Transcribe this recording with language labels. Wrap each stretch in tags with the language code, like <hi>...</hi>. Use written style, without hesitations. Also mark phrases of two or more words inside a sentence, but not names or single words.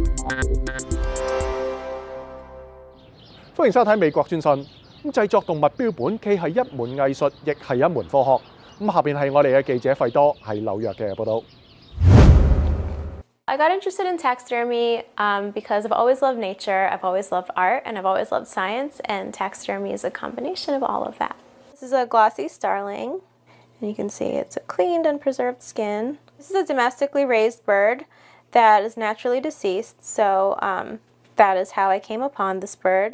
<yue>歡迎收睇美國專訊。製作動物標本既係一門藝術，亦係一門科學。下邊係我哋嘅記者費多喺紐約嘅報道。</yue> <en>I got interested in taxidermy because I've always loved nature, I've always loved art, and I've always loved science, and taxidermy is a combination of all of that. This is a glossy starling, and you can see it's a cleaned and preserved skin. This is a domestically raised bird that is naturally deceased, so that is how I came upon this bird.</en>